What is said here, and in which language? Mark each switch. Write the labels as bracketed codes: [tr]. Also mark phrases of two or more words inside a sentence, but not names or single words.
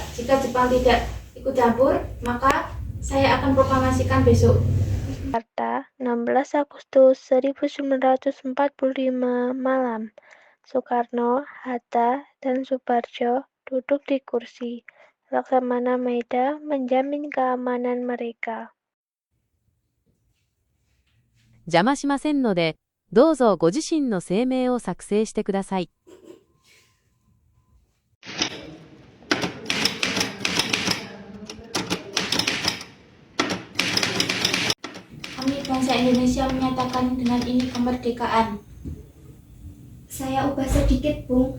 [id] Jika Jepang tidak ikut campur, maka saya akan proklamasikan besok. Jakarta, 16 Agustus 1945 malam. Soekarno, Hatta, dan Soebarjo duduk di kursi. Laksamana Maeda menjamin keamanan mereka. [ja] 邪魔しませんので、どうぞご自身の声明を作成してください。 [id] Kami bangsa Indonesia menyatakan dengan ini kemerdekaan. Saya ubah sedikit, Bung.